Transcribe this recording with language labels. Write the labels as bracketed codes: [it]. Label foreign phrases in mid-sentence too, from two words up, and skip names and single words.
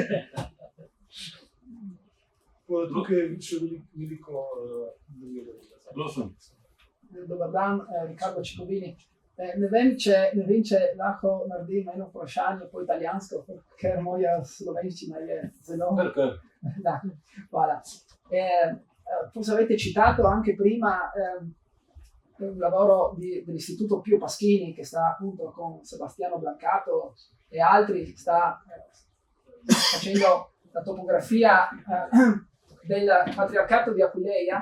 [sl] Tukaj je še veliko drugega. [hr] Dobar dan, Ricardo Cicovini. [sl] Ne vem, če lahko naredim eno vprašanje po italijansko, ker moja slovenščina je zelo... Da, hvala. [it] Forse avete citato anche prima un lavoro dell'Istituto Pio Paschini che sta appunto con Sebastiano Blancato e altri, sta facendo la topografia del patriarcato di Aquileia.